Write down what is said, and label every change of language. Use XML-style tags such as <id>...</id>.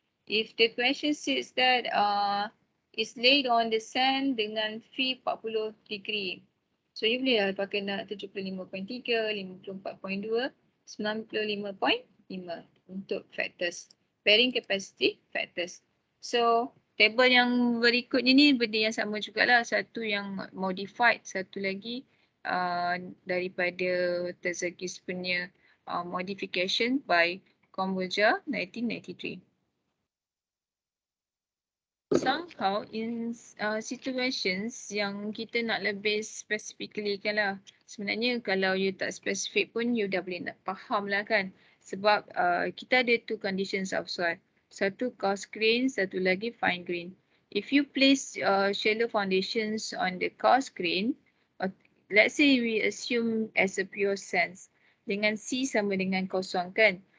<en>If the question says that is laid on the sand</en> <ms>dengan</ms> <en>phi 40 degree. So you</en> <ms>boleh lah pakai 75.3, 54.2, 95.5 untuk factors.</ms> <en>Bearing capacity factors.</en> <ms>So table yang berikut ni benda yang sama jugalah. Satu yang modified, satu lagi daripada Terzaghi's punya modification by Kombuja 1993.</ms> <en>Somehow in situations</en> <ms>yang kita nak lebih specifically kan lah. Sebenarnya kalau you tak specific pun you dah boleh nak faham lah kan. Sebab kita ada</ms> <en>two conditions of soil.</en> <ms>Satu coarse grain, satu lagi fine grain.</ms> <en>If you place shallow foundations on the coarse grain, let's say we assume as a pure sense.</en> <ms>Dengan C sama dengan kosong kan.</ms>